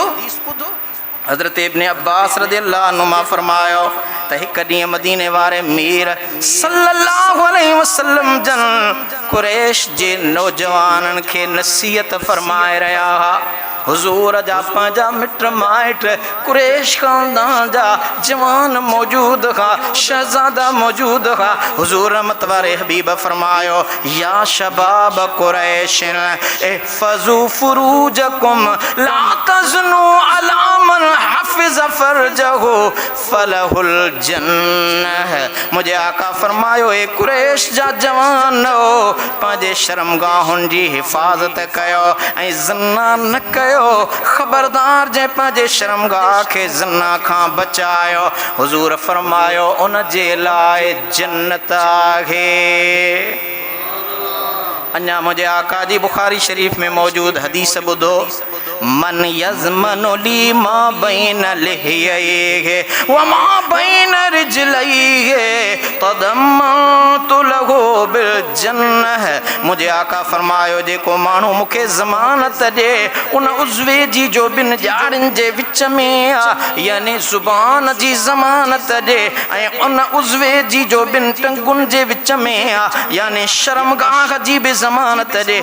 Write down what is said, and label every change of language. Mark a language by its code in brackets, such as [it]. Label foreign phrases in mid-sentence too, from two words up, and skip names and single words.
[sd] हज़रत इब्न अब्बास [ar] رضي الله عنهما [sd] फरमायो त हिकु ॾींहुं मदीने वारे मीर [ar] صلى الله عليه وسلم [sd] जन कुरैश जे नौजवाननि खे नसीहत फरमाए रहिया हुआ। हुज़ूर जा पंहिंजा मिट माइट कुरैश ख़ानदान जा जवान मौजूद हुआ, शहज़ादा मौजूद हुआ। हुज़ूर रहमत वारे हबीब फरमायो, [ar] يا شباب قريش احفظوا فروجكم لا تزنوا ألا من حفظ فرجه فله الجنة. [sd] मुझे आका फरमायो, ए कुरैश जा जवान हो, पंहिंजे शर्मगाहुनि जी हिफ़ाज़त कयो ऐं ज़ना न कयो। ख़बरदार जंहिं पंहिंजे शर्मगाह खे ज़ना खां बचायो, हुज़ूर फरमायो उन जे लाइ जन्नत आहे। अञा मुझे आका जी बुखारी शरीफ में मौजूद हदीस ॿुधो, [ar] من يضمن لي ما بين لحييه وما بين رجليه تضمنت له بالجنة. [sd] मुझे आका फरमायो, जेको माण्हू मूंखे ज़मानत ॾे उन उज़वे जी जो 2 ॼाड़ियुनि जे विच में आहे, यानी ज़ुबान जी ज़मानत ॾे ऐं उन उज़वे जी जो 2 टंगुनि जे विच में आहे, यानी शर्मगाह जी बि ज़मानत ॾे।